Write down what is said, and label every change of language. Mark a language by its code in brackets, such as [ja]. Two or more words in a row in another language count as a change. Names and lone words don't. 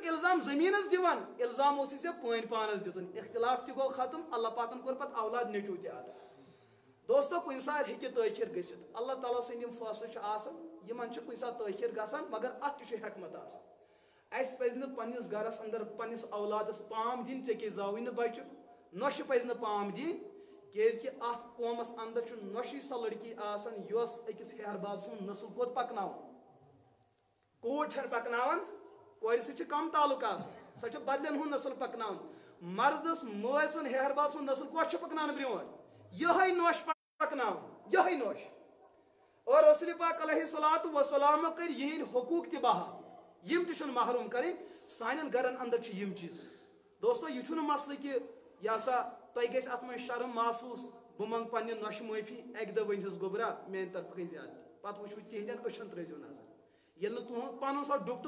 [ks] الزام زٔمیٖنس دِوان الزام اوسُے ژےٚ پٲنۍ پانس دیُتُن اختلاف تہِ گوٚو ختم اللہ پاکن کوٚر پتہٕ اولاد نیٚچوٗ تہِ عطا دوستو کُنہِ ساتہٕ ہیٚکہِ تٲخیر گٔژھِتھ اللہ تعالیٰ سٕنٛدۍ یِم فٲصلہٕ چھِ آسان یِمن چھِ کُنہِ ساتہٕ تٲخیر گژھان مگر اتھ تہِ چھُ حکمت آسان اسہِ پزِ نہٕ پننِس گرس اندر پننِس اولادس پام دِنۍ ژےٚ کیٛاہ زاوٕے نہٕ بچہِ نۄشہِ پزِ نہٕ پام دِنۍ کیٛازِ کہِ اتھ قومس اندر چھُ نۄشی سۄ لڑکی آسان یۄس أکِس ہیہر باب سُنٛد نسل کوٚت پکناوان کوٗر چھنہٕ پکناوان کورِ سۭتۍ چھُ کم تعلق آسان سۄ چھِ بدلن ہُنٛد نسل پکناوان مردس مٲلۍ سُنٛد ہیہر باب سُنٛد نسل کۄس چھِ پکناونہٕ برٛونٛٹھ یِہے نۄش پکناوان یِہے نۄش اور رسول پاک [ar] علیہ الصلوۃ والسلام [ks] کٔرۍ یِہنٛدۍ حقوٗق تہِ بحال یِم تہِ چھِنہٕ محروم کرٕنۍ سانٮ۪ن گرن اندر چھِ یِم چیٖز دوستو یہِ چھُنہٕ مسلہٕ کہِ یہِ ہسا تۄہہِ گژھِ اتھ منٛز شرم محسوٗس بہٕ منٛگہٕ پننہِ نۄشہِ معٲفی اکہِ دۄہ ؤنۍزِہس گوٚبرا میانہِ طرفہٕ گٔے زیادٕ پتہٕ وٕچھو تِہنٛدٮ۪ن أچھن ترٲیزیو نظر ییٚلہِ نہٕ تُہُنٛد پنُن سۄ ڈُپٹہٕ